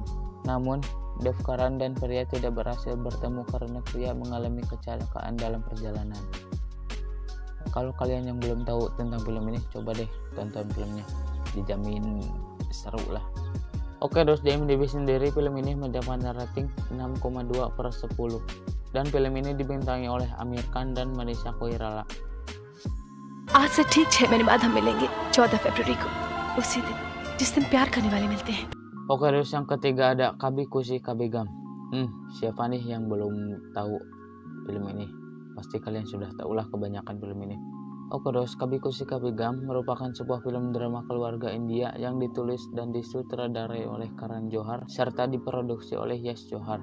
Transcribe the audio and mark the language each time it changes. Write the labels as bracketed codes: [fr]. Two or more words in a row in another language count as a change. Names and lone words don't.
[id] Namun, Dev Karan dan pria tidak berhasil bertemu karena pria mengalami kecelakaan dalam perjalanan. Kalau kalian yang belum tahu tentang film ini, coba deh tonton filmnya. Dijamin seru lah. Oke dos, di IMDb sendiri film ini mendapatkan rating 6,2/10. Dan film ini dibintangi oleh Amir Khan dan Manisha Koirala. [hi] आज से ठीक 6 महीने बाद हम मिलेंगे 14 फरवरी को, उसी दिन जिस दिन प्यार करने वाले मिलते हैं. [id] Oke terus yang ketiga ada Kabi Kusi Kabigam. Siapa nih yang belum tahu film ini? Pasti kalian sudah tahulah kebanyakan film ini. Oke terus, Kabi Kusi Kabigam merupakan sebuah film drama keluarga India yang ditulis dan disutradarai oleh Karan Johar serta diproduksi oleh Yash Johar.